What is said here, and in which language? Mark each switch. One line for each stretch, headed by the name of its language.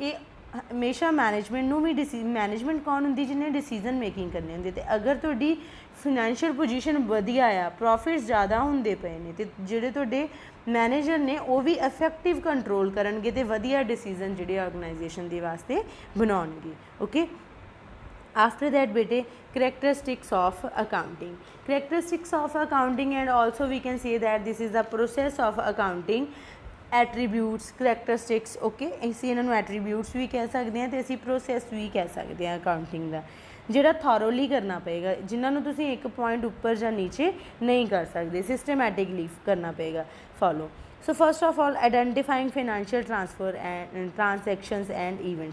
Punjabi: ਇਹ ਹਮੇਸ਼ਾ ਮੈਨੇਜਮੈਂਟ ਨੂੰ ਵੀ ਮੈਨੇਜਮੈਂਟ ਕੌਣ ਹੁੰਦੀ? ਜਿਹਨੇ ਡਿਸੀਜ਼ਨ ਮੇਕਿੰਗ ਕਰਨੀ ਹੁੰਦੀ। ਅਤੇ ਅਗਰ ਤੁਹਾਡੀ ਫਾਈਨੈਂਸ਼ੀਅਲ ਪੋਜੀਸ਼ਨ ਵਧੀਆ ਆ, ਪ੍ਰੋਫਿਟਸ ਜ਼ਿਆਦਾ ਹੁੰਦੇ ਪਏ ਨੇ, ਅਤੇ ਜਿਹੜੇ ਤੁਹਾਡੇ ਮੈਨੇਜਰ ਨੇ ਉਹ ਵੀ ਇਫੈਕਟਿਵ ਕੰਟਰੋਲ ਕਰਨਗੇ ਅਤੇ ਵਧੀਆ ਡਿਸੀਜ਼ਨ ਜਿਹੜੇ ਆਰਗੇਨਾਈਜੇਸ਼ਨ ਦੇ ਵਾਸਤੇ ਬਣਾਉਣਗੇ, okay.
English: after that bete characteristics of accounting, characteristics of accounting, and also we can say that this is the process of accounting। Attributes characteristics, okay.
Punjabi: ਅਸੀਂ ਇਹਨਾਂ ਨੂੰ ਐਟਰੀਬਿਊਟਸ ਵੀ ਕਹਿ ਸਕਦੇ ਹਾਂ ਅਤੇ ਅਸੀਂ ਪ੍ਰੋਸੈਸ ਵੀ ਕਹਿ ਸਕਦੇ ਹਾਂ ਅਕਾਊਂਟਿੰਗ ਦਾ, ਜਿਹੜਾ ਥੋਰੋਲੀ ਕਰਨਾ ਪਏਗਾ, ਜਿਨ੍ਹਾਂ ਨੂੰ ਤੁਸੀਂ ਇੱਕ ਪੁਆਇੰਟ ਉੱਪਰ ਜਾਂ ਨੀਚੇ ਨਹੀਂ ਕਰ ਸਕਦੇ, ਸਿਸਟਮੈਟਿਕਲੀ ਕਰਨਾ ਪਏਗਾ follow.
English: So first of all identifying financial transactions and event.